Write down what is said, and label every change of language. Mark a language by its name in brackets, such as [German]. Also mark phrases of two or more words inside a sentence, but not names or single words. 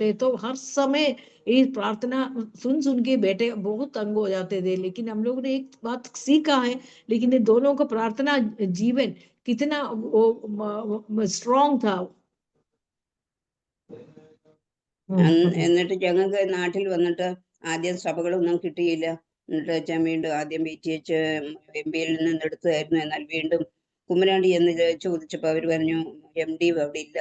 [Hindi] तो हर समय ये प्रार्थना सुन के बेटे बहुत तंग हो जाते थे. लेकिन हम लोग ने एक बात सीखा है, लेकिन ये दोनों का प्रार्थना जीवन कितना स्ट्रॉन्ग था. [Malayalam] എന്നിട്ട് ഞങ്ങൾക്ക് നാട്ടിൽ വന്നിട്ട് ആദ്യം സഭകളൊന്നും കിട്ടിയില്ല. എന്നിട്ട് അച്ഛൻ വീണ്ടും ആദ്യം BTH MBയിൽ നിന്ന് എടുത്തതായിരുന്നു. എന്നാൽ വീണ്ടും കുമ്മനാണ്ടി എന്ന് ചോദിച്ചപ്പോൾ അവർ പറഞ്ഞു MD അവിടെ ഇല്ല.